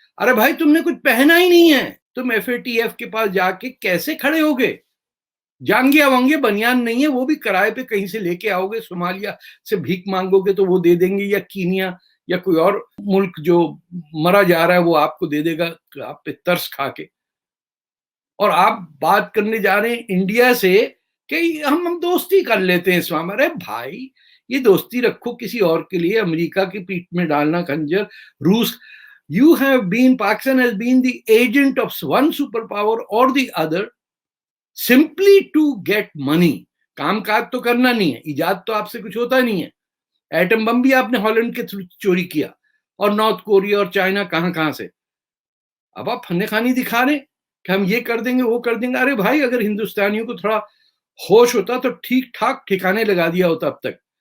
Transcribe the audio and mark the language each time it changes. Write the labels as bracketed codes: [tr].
[ur] ارے بھائی تم نے کچھ پہنا ہی نہیں ہے، تم FATF کے پاس جا کے کیسے کھڑے ہوگے؟ جانگیا وانگے بنیان نہیں ہے، وہ بھی کرائے پہ کہیں سے لے کے آؤ گے، صومالیہ سے بھیک مانگو گے تو وہ دے دیں گے، یا کینیا یا کوئی اور ملک جو مرا جا رہا ہے وہ آپ کو دے دے گا آپ پہ ترس کھا کے. اور آپ بات کرنے جا رہے ہیں انڈیا سے کہ ہم دوستی کر لیتے ہیں اسلام. ارے بھائی یہ دوستی رکھو کسی اور کے لیے. امریکہ کی پیٹھ میں ڈالنا خنجر، روس. [en] You have been, Pakistan has been the agent of one superpower or the other simply to get money. [ur] کام کاج تو کرنا نہیں ہے، ایجاد تو آپ سے کچھ ہوتا نہیں ہے. ایٹم بم بھی آپ نے ہالینڈ کے تھرو چوری کیا، اور نارتھ کوریا اور چائنا کہاں سے. اب آپ فن خانی دکھا رہے کہ ہم یہ کر دیں گے وہ کر دیں گے. ارے بھائی اگر ہندوستانیوں کو تھوڑا ہوش ہوتا تو ٹھیک ٹھاک ٹھکانے لگا دیا ہوتا اب تک.